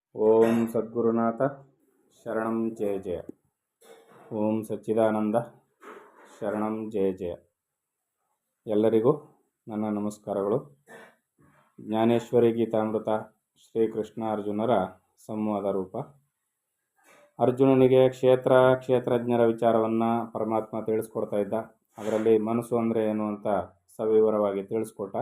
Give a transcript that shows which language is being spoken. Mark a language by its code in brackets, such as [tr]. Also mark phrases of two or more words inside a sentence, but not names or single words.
[sa] ಓಂ ಸದ್ಗುರುನಾಥ ಶರಣಂ ಜಯ ಜಯ. ಓಂ ಸಚ್ಚಿದಾನಂದ ಶರಣಂ ಜಯ ಜಯ. [kn] ಎಲ್ಲರಿಗೂ ನನ್ನ ನಮಸ್ಕಾರಗಳು. ಜ್ಞಾನೇಶ್ವರಿ ಗೀತಾಮೃತ ಶ್ರೀಕೃಷ್ಣ ಅರ್ಜುನರ ಸಂವಾದ ರೂಪ. ಅರ್ಜುನನಿಗೆ ಕ್ಷೇತ್ರಜ್ಞರ ವಿಚಾರವನ್ನು ಪರಮಾತ್ಮ ತಿಳಿಸ್ಕೊಡ್ತಾ ಇದ್ದ. ಅದರಲ್ಲಿ ಮನಸ್ಸು ಅಂದರೆ ಏನು ಅಂತ ಸವಿವರವಾಗಿ ತಿಳಿಸ್ಕೊಟ್ಟ.